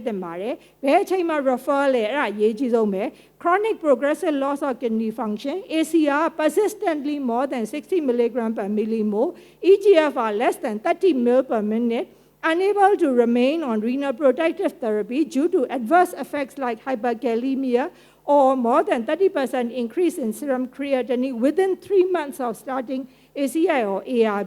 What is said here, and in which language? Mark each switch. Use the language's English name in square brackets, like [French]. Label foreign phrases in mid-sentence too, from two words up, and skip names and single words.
[Burmese] သင့်ပါတယ်ဘယ်အချိန်မှာ refer လဲအဲ့ဒါအရေးကြီးဆုံးပဲ [English] chronic progressive loss of kidney function ACR persistently more than 60 mg per millimole EGFR less than 30 ml per minute unable to remain on renal protective therapy due to adverse effects like hyperkalemia or more than 30% increase in serum creatinine within 3 months of starting ACI or ARB.